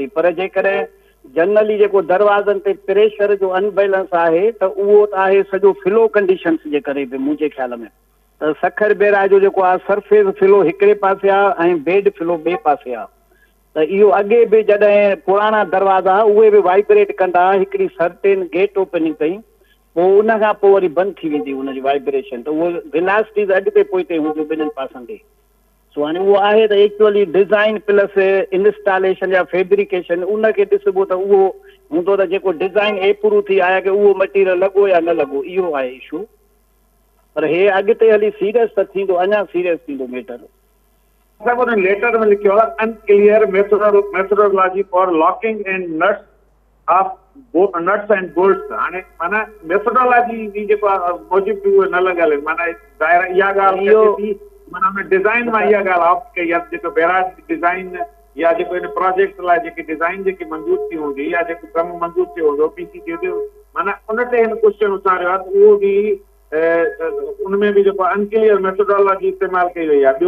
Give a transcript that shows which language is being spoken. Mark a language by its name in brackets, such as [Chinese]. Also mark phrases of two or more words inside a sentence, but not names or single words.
[Sindhi] पर जेकॾहिं जनरली जेको दरवाज़नि ते प्रेशर जो अनबैलेंस आहे त उहो त आहे सॼो [English] flow conditions [Sindhi] जे करे बि मुंहिंजे ख़्याल में। त सखर बैराज जो जेको आहे [English] surface flow [Sindhi] हिकिड़े पासे आहे ऐं [English] bed flow [Sindhi] ॿिए पासे आहे, त इहो अॻे बि जॾहिं पुराणा दरवाज़ा उहे बि वाइब्रेट कंदा, हिकिड़ी [English] certain gate opening [Sindhi] कई, पोइ उन खां पोइ वरी बंदि थी वेंदी हुनजी वाइब्रेशन, त उहो वेलासिटीज़ अॻिते पोइते हूंदियूं ॿिन्हिनि पासनि ते। सो हाणे उहो आहे त [English] actually design plus installation [Sindhi] या फैब्रिकेशन उनखे ॾिसबो त उहो हूंदो त जेको [English] design approve [Sindhi] थी आया की उहो मटीरियल लॻो या न लॻो, इहो आहे इशू। पर हे अॻिते हली सीरियस त थींदो, अञा सीरियस थींदो मैटर। सभु हुन लेटर में लिखियो आहे [English] unclear methodology for locking and nuts of nuts and bolts. [Sindhi] हाणे माना मेथोडोलॉजी जी जेको आहे मूजिब उहे न लॻल आहिनि, माना ज़ाहिर इहा ॻाल्हि माना हुन डिज़ाइन मां इहा ॻाल्हि ऑप्ट कई आहे, जेको [English] barrage design [Sindhi] या जेको हिन प्रोजेक्ट लाइ जेकी डिज़ाइन जेकी मंज़ूर थी हूंदी या जेको कमु मंज़ूर थियो हूंदो पीसी थियो, माना उन ते हिन क्वेश्चन उथारियो आहे त उहो बि उनमें बि जेको [English] unclear methodology [Sindhi] इस्तेमालु कई वई आहे।